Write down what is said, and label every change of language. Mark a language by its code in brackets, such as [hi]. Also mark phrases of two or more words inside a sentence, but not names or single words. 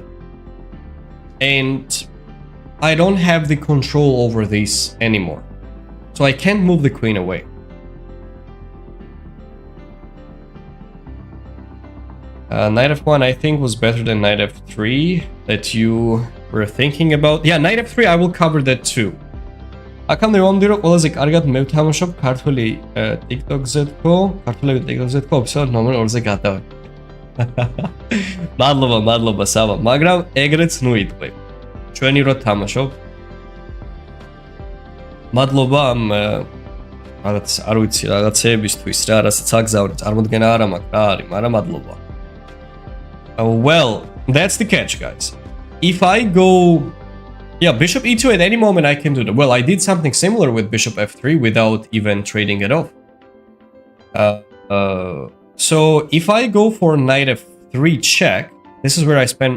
[en] And I don't have the control over this anymore. So I can't move the queen away. Knight f1 I think was better than knight f3 that you were thinking about. Yeah, knight f3 I will cover that too. [ka] აქამდე მომდირო ყველაზე კარგად მე ვთამაშობ ქართული TikTok-ზე თქო, ქართულები TikTok-ზე თქო, ოფიციალურად ნომერ 2-ზე გადავე. მადლობა, სავა, მაგრამ ეგრეც ნუ იტყვი. ჩვენი რო თამაშობ. მადლობა ამ რაღაც არ ვიცი რაღაცეებისთვის რა, რასაც აგზავნე, წარმოდგენა არ მაქვს რა არის, მაგრამ მადლობა. [en] Well, that's the catch, guys. If I go... Yeah, bishop e2 at any moment I can do that. Well, I did something similar with bishop f3 without even trading it off. So if I go for knight f3 check, this is where I spend...